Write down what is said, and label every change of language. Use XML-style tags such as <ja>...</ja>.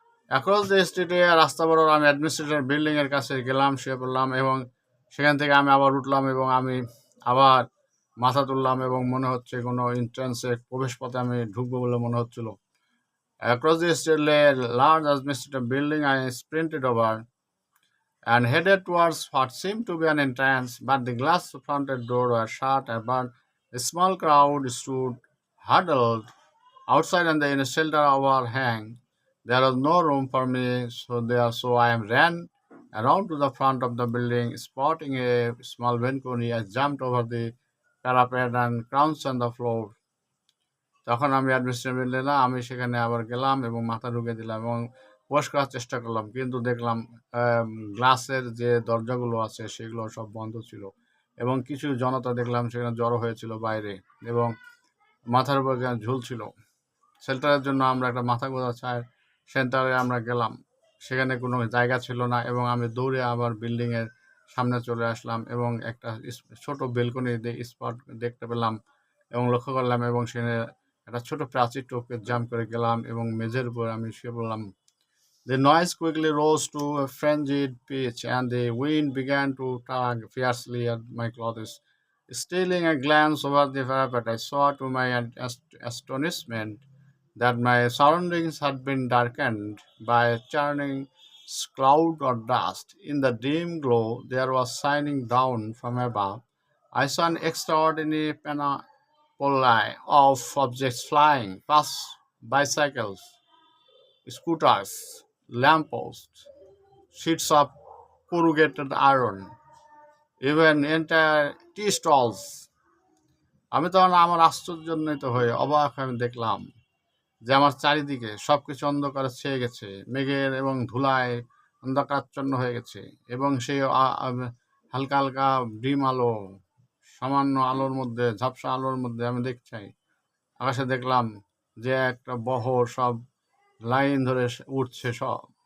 <en>across the স্ট্রিটে</en> <bn>রাস্তা বরাবর আমি অ্যাডমিনিস্ট্রেটর বিল্ডিংয়ের কাছে গেলাম, শুয়ে পড়লাম এবং সেখান থেকে আমি আবার উঠলাম এবং আমি আবার মাথা তুললাম এবং মনে হচ্ছে কোনো এন্ট্রান্সে প্রবেশ পথে আমি ঢুকবো বলে মনে হচ্ছিল।</bn> <en>Across the street lay a large administrative building. I sprinted over and headed towards what seemed to be an entrance, but the glass fronted door was shut and a small crowd stood huddled outside on the shelter overhang. There was no room for me, so I ran around to the front of the building, spotting a small balcony. I jumped over the parapet and crouched on the floor.</en> <bn>তখন আমি administrative নিলাম, আমি সেখানে আবার গেলাম এবং মাথা ঢুকে দিলাম এবং ওয়াশ করার চেষ্টা করলাম, কিন্তু দেখলাম গ্লাসের যে দরজাগুলো আছে সেগুলো সব বন্ধ ছিল এবং কিছু জনতা দেখলাম সেখানে জড়ো হয়েছিল বাইরে এবং মাথার উপর ঝুলছিল। শেল্টারের জন্য আমরা একটা মাথা গোঁজা চায়ের সেন্টারে আমরা গেলাম, সেখানে কোনো জায়গা ছিল না এবং আমি দৌড়ে আবার বিল্ডিংয়ের সামনে চলে আসলাম এবং একটা ছোট বেলকনি স্পট দেখতে পেলাম এবং লক্ষ্য করলাম এবং সেখানে একটা ছোট প্রাচীর টপকে জাম্প করে গেলাম এবং মেঝের উপর আমি শুয়ে পড়লাম।</bn> <en>The noise quickly rose to a frenzied pitch and the wind began to tug fiercely at my clothes. Stealing a glance over the parapet, I saw to my astonishment that my surroundings had been darkened by a churning cloud or dust. In the dim glow there was shining down from above, I saw an extraordinary panoply of objects flying past: bicycles, scooters, lampposts, sheets of corrugated iron, even entire tea stalls.</en> <bn>আমি তখন আমার আশ্চর্যান্বিত হয়ে অবাক হয়ে আমি দেখলাম যে আমার চারিদিকে সব কিছু অন্ধকারে ছেয়ে গেছে, মেঘের এবং ধুলায় অন্ধকারাচ্ছন্ন হয়ে গেছে এবং সেই হালকা হালকা ডিম আলো, সামান্য আলোর মধ্যে, ঝাপসা আলোর মধ্যে আমি দেখছি আকাশে দেখলাম যে একটা বহর সব লাইন ধরে উঠছে, সব</bn>